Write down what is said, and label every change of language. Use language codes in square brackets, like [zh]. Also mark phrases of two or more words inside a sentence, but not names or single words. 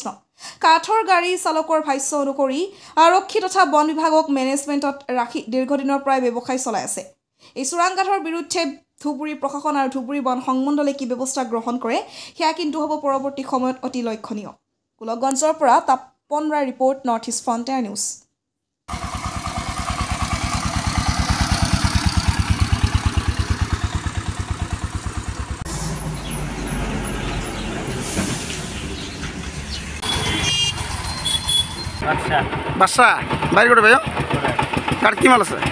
[as] কাঠৰ গাড়ী চালকৰ ভাষ্য অনুসৰি আৰক্ষী তথা বন বিভাগক মেনেজমেণ্টত ৰাখি দীৰ্ঘদিনৰ পৰাই ব্যৱসায় চলাই আছে। এই চোৰাং কাঠৰ বিৰুদ্ধে ধুবুৰী প্ৰশাসন আৰু ধুবুৰী বন সংমণ্ডলে কি ব্যৱস্থা গ্ৰহণ কৰে, সেয়া কিন্তু হ'ব পৰৱৰ্তী সময়ত অতি লক্ষণীয়। গোলকগঞ্জৰ পৰা তাপন ৰায় ৰিপৰ্ট, নৰ্থ ইষ্ট ফ্ৰণ্টিয়াৰ নিউজ। [bn] বাচ্চা বাইরে করে ভাই কার কি মাল আছে?